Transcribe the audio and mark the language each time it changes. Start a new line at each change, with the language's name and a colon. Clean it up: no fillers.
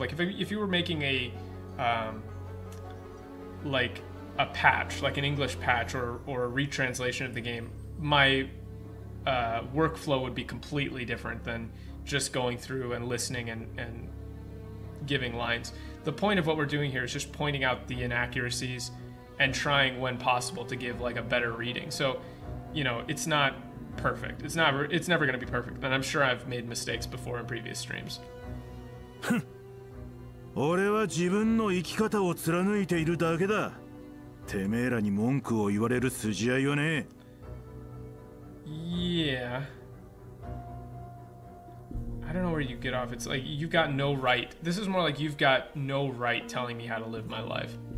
English: Like, if you were making a like a patch, like an English patch or a retranslation of the game, my workflow would be completely different than just going through and listening and giving lines. The point of what we're doing here is just pointing out the inaccuracies and trying, when possible, to give, like, a better reading. So, you know, it's not perfect. It's never going to be perfect, and I'm sure I've made mistakes before in previous streams.
Japanese: 俺は自分の生き方を貫いているだけだ。てめえらに文句を言われる筋合いはね。
English: Yeah. I don't know where you get off. It's like, you've got no right. This is more like, you've got no right telling me how to live my life.